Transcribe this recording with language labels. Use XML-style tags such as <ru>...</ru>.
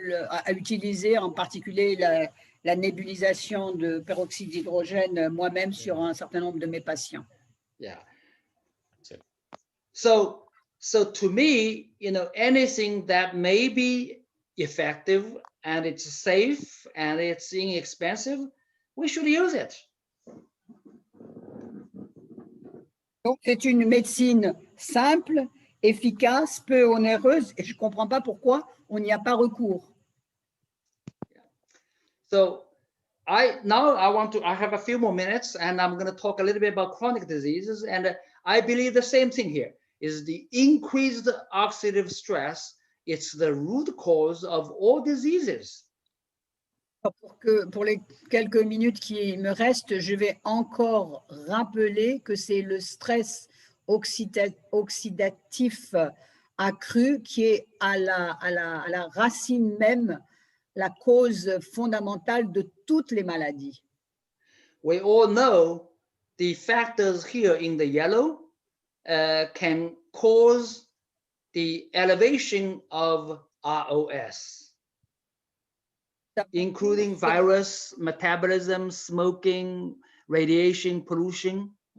<fr>À utiliser en particulier la nébulisation de peroxyde d'hydrogène moi-même sur un certain nombre de mes patients. Yeah.</fr> <en>So to me, anything that may be effective and it's safe and it's inexpensive, we should use it.</en> <fr>Donc, c'est une médecine simple efficace, peu onéreuse, et je ne comprends pas pourquoi on n'y a pas recours.</fr> <en>So I have a few more minutes, and I'm going to talk a little bit about chronic diseases. And I believe the same thing here is the increased oxidative stress. It's the root cause of all diseases.</en> <fr>Pour les quelques minutes qui me restent, je vais encore rappeler que c'est le stress oxydatif accru qui est à la racine même, la cause fondamentale de toutes les maladies.</fr> <en>We all know the factors here in the yellow can cause the elevation of ROS, including virus, metabolism, smoking, radiation, pollution.</en>